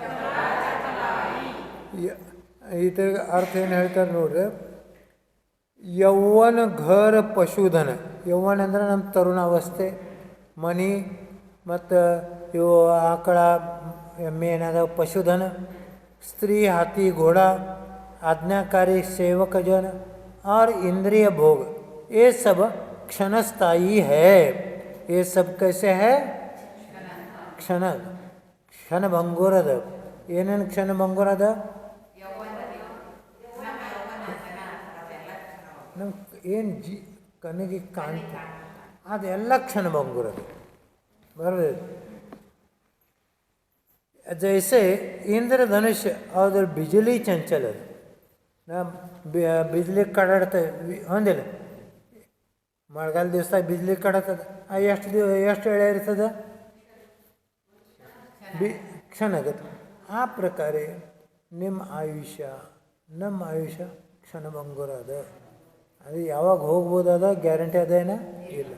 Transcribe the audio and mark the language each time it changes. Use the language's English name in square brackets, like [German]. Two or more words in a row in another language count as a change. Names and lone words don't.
[Kannada] ಇದರ ಅರ್ಥ ಏನು ಹೇಳ್ತಾರೆ ನೋಡ್ರಿ. [Hindi] यौवन घर पशुधन. [Kannada] ಯೌವನ ಅಂದ್ರೆ ನಮ್ಮ ತರುಣಾವಸ್ಥೆ, ಮನಿ ಮತ್ತು ಇವು ಆಕಳ ಎಮ್ಮೆ ಏನಾದ ಪಶುಧನ, [Hindi] स्त्री हाथी घोड़ा आज्ञाकारी सेवक जन और इंद्रिय भोग, ये सब क्षणस्थायी है। ये सब कैसे है? क्षण भंगुರದ. [Kannada] ಏನೇನು ಕ್ಷಣ ಭಂಗುರದ? ನಮ್ಮ ಏನು ಕಣ್ಣಿಗೆ ಕಾಣ್ತ ಅದೆಲ್ಲ ಕ್ಷಣ ಭಂಗುರದ ಬರೋದು. [Hindi] जैसे इंद्रधनुष और बिजली चंचल है ना, बिजली [Kannada] कड़ाಡ್ತ ಹೊಂದಿಲ್ಲ, ಮಳೆಗಾಲ ದಿವಸದಾಗ ಬಿಜ್ಲಿ ಕಡತದ, ಎಷ್ಟು ಎಳೆ ಇರ್ತದೆ? ಕ್ಷಣ ಆಗತ್ತೆ. ಆ ಪ್ರಕಾರ ನಿಮ್ಮ ಆಯುಷ್ಯ ನಮ್ಮ ಆಯುಷ್ಯ ಕ್ಷಣಭಂಗುರ ಅದ. ಅದು ಯಾವಾಗ ಹೋಗ್ಬೋದದ ಗ್ಯಾರಂಟಿ ಅದೇನ ಇಲ್ಲ.